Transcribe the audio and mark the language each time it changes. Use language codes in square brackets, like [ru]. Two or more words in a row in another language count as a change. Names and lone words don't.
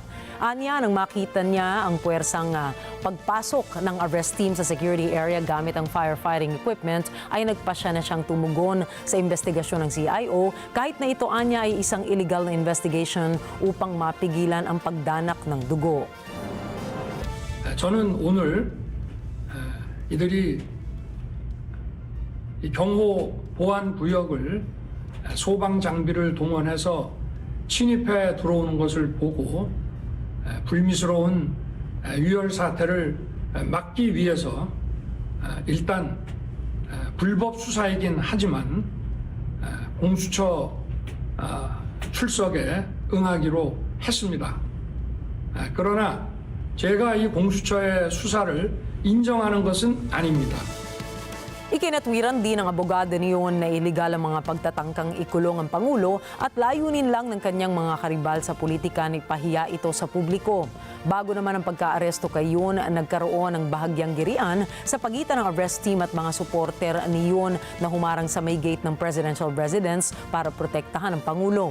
[tl] Anya, nang makita niya ang puwersang pagpasok ng [en] arrest team [tl] sa [en] security area [tl] gamit ang [en] firefighting equipment, [tl] ay nagpasya na siyang tumugon sa investigasyon ng CIO kahit na ito, anya, ay isang illegal na investigation upang mapigilan ang pagdanak ng dugo. [ko] 저는 오늘 이들이 이 경호 보안 구역을 소방 장비를 동원해서 침입해 들어오는 것을 보고 불미스러운 유혈 사태를 막기 위해서 일단 불법 수사이긴 하지만 공수처 출석에 응하기로 했습니다. 그러나 제가 이 공수처의 수사를 인정하는 것은 아닙니다. [tl] Ikinatwiran din ng abogado ni Yoon na iligal ang mga pagtatangkang ikulong ang Pangulo at layunin lang ng kanyang mga karibal sa politika na ipahiya ito sa publiko. Bago naman ang pagka-aresto kay Yoon, nagkaroon ng bahagyang girian sa pagitan ng [en] arrest team [tl] at mga suporter ni Yoon na humarang sa may gate ng [en] presidential residence [tl] para protektahan ang Pangulo.